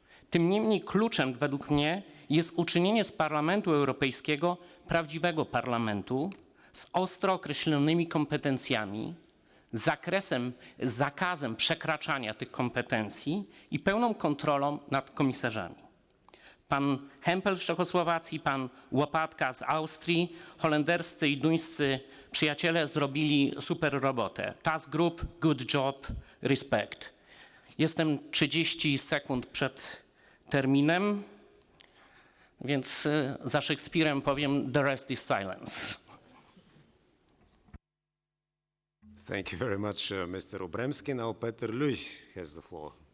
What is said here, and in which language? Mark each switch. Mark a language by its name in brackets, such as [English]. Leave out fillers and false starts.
[Polish] Tym niemniej kluczem według mnie jest uczynienie z Parlamentu Europejskiego prawdziwego parlamentu z ostro określonymi kompetencjami, zakazem przekraczania tych kompetencji i pełną kontrolą nad komisarzami. Pan Hempel z Czechosłowacji, pan Łopatka z Austrii, holenderscy i duńscy przyjaciele zrobili super robotę. [English] Task Group, good job, respect. [Polish] Jestem 30 sekund przed terminem, więc za Szekspirem powiem [English] the rest is silence. Thank you very much, Mr. Obremski. Now Peter Luij has the floor.